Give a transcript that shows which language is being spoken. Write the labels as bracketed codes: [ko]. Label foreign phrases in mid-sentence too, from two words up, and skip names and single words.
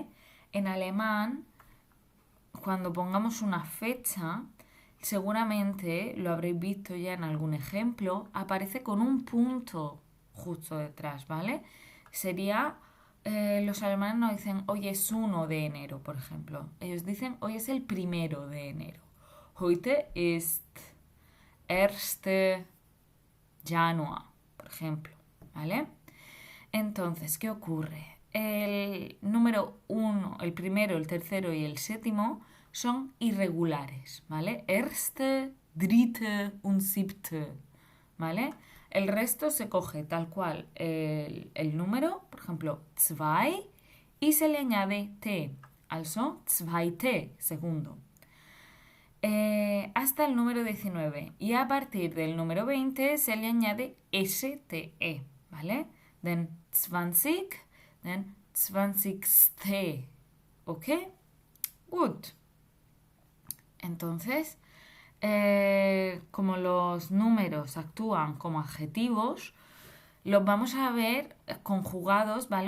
[es] En alemán, cuando pongamos una fecha, seguramente lo habréis visto ya en algún ejemplo, aparece con un punto justo detrás, ¿vale? Sería, los alemanes nos dicen hoy es 1 de enero, por ejemplo. Ellos dicen hoy es el 1 de enero. [de] Heute ist 1. Januar, [es] por ejemplo, ¿vale? Entonces, ¿qué ocurre? El número 1, el primero, el tercero y el séptimo son irregulares, ¿vale? [de] Erste, dritte und siebte, [es] ¿vale? El resto se coge tal cual el número, por ejemplo, zwei, y se le añade t, [de] also zweite, [es] segundo. Hasta el número 19 y a partir del número 20 se le añade STE, ¿vale? [de] Den 20, den 20ste, ¿ok? [es] Good. Entonces, como los números actúan como adjetivos, los vamos a ver conjugados, ¿vale?